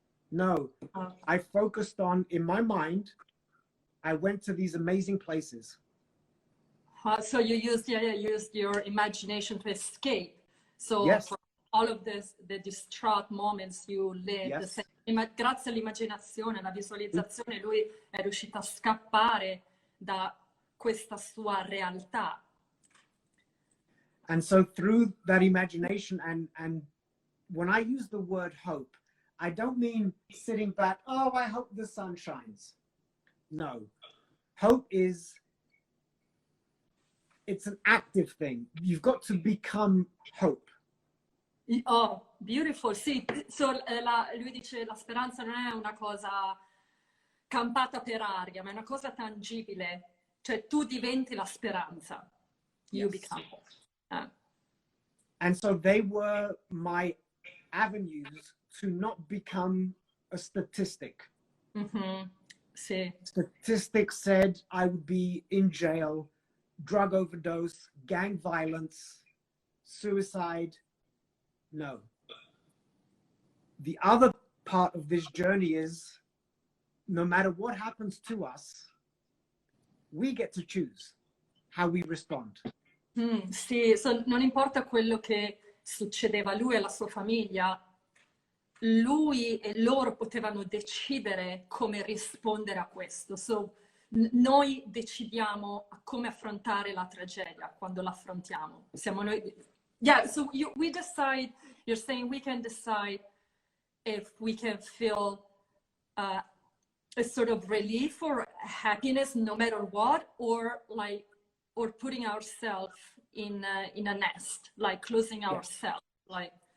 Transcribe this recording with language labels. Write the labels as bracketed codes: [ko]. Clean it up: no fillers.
[en] No, I focused on, in my mind, I went to these amazing places. So you used your imagination to escape. So yes. For all of this, the distraught moments you lived, yes. [it] Grazie all'immaginazione, alla visualizzazione, lui è riuscito a scappare da questa sua realtà. [en] And so through that imagination, and when I use the word hope, I don't mean sitting back, oh, I hope the sun shines. No. Hope is, it's an active thing. You've got to become hope. Oh, beautiful. [it] Sì, lui dice la speranza non è una cosa campata per aria, ma è una cosa tangibile. Cioè tu diventi la speranza. [en] You Yes. become hope. And so they were my avenues to not become a statistic. [it] Sì. [en] Statistics said I would be in jail, drug overdose, gang violence, suicide. No. The other part of this journey is no matter what happens to us, we get to choose how we respond. [it] Sì, non importa quello che succedeva a lui e alla sua famiglia, lui e loro potevano decidere come rispondere a questo. Noi decidiamo come affrontare la tragedia quando l'affrontiamo. Siamo noi. [en] Yeah, so we decide, you're saying we can decide if we can feel a sort of relief or happiness no matter what, or putting ourselves in a nest, like closing ourselves, like.